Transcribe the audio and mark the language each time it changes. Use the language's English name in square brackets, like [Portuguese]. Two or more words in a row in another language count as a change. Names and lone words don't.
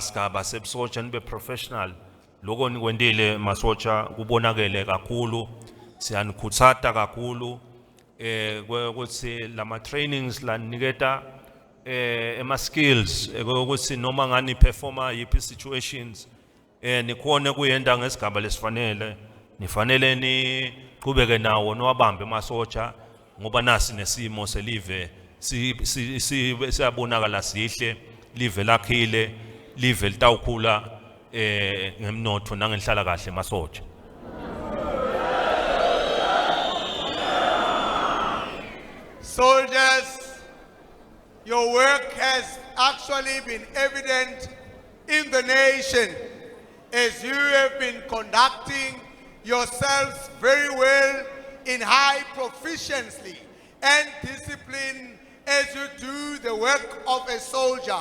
[Swati] sigaba sebusotsha nibe professional lokho nikwendile masotsha kubonakele kakhulu siyanikhuthata kakhulu ukuthi lama trainings la niketa ema skills ukuthi noma ngani performa yipi situations nikhone kuyenda ngesigaba lesifanele nifanele niqhubeke nawo nowabambe masotsha ngoba nasi nesimo selive siyabonakala sihle live lakhile live litawukhula ngemnotho nangenhlala kahle masotsha. [English] Soldiers, your work has actually been evident in the nation as you have been conducting yourselves very well in high proficiency and discipline as you do the work of a soldier.